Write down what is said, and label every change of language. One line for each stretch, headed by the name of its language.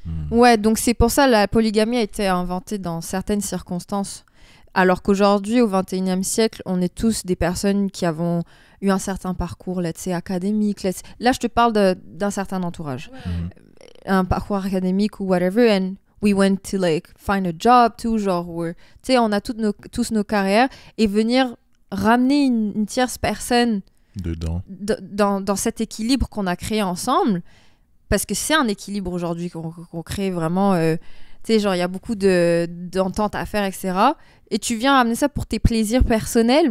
French: Ouais, donc c'est pour ça la polygamie a été inventée dans certaines circonstances. Alors qu'aujourd'hui, au XXIe siècle, on est tous des personnes qui avons eu un certain parcours, académique. Là, je te parle d'un certain entourage. Un parcours académique ou whatever.
English: And we went to find a job,
French: tout genre. Tu sais, on a tous nos carrières. Et venir ramener une tierce personne dedans. Dans cet équilibre qu'on a créé ensemble. Parce que c'est un équilibre aujourd'hui qu'on crée vraiment. Tu sais, genre, il y a beaucoup d'ententes à faire, etc. Et tu viens amener ça pour tes plaisirs personnels.